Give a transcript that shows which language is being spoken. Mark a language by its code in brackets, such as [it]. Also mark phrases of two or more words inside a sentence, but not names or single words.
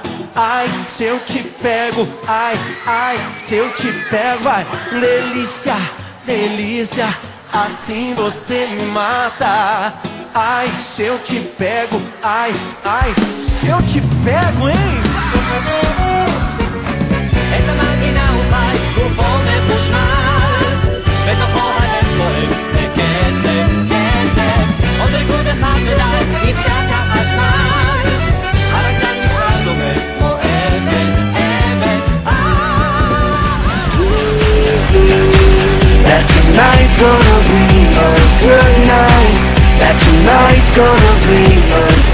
[pt] Ai, se eu te pego, ai, ai, se eu te pego, vai. Delícia, delícia, assim você me mata. Ai, se eu te pego, ai, ai, se eu te pego, hein? [he] את המנגינה הוא חי, גופו מחושמל, בתוכו הלב פועם בקצב, קצב. עוד ריקוד אחד ודס, נפסק החשמל, הרקדן נשאר דומה כמו אבן, אבן. [en] That tonight's gonna be a good night. That tonight's gonna be a